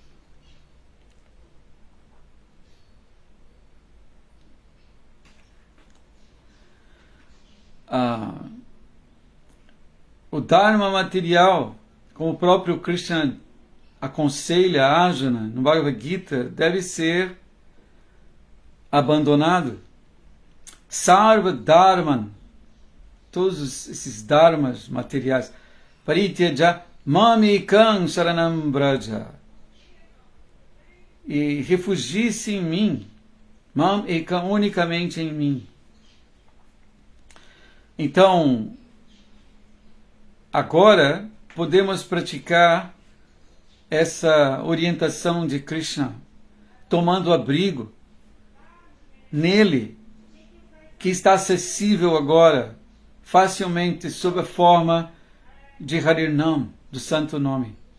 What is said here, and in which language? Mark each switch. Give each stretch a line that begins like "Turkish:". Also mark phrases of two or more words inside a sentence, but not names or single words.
Portuguese: O Dharma material, como o próprio Krishna aconselha a Arjuna no Bhagavad Gita, deve ser abandonado.
Sanskrit: Sarva Dharman,
Portuguese: todos esses dharmas materiais.
Sanskrit: Parityaja mamikam saranam braja.
Portuguese: E refugie-se em mim.
Sanskrit: Mam ekam,
Portuguese: unicamente em mim. Então, agora podemos praticar essa orientação de Krishna, tomando abrigo nele, que está acessível agora, facilmente, sob a forma de Harinam, do Santo Nome.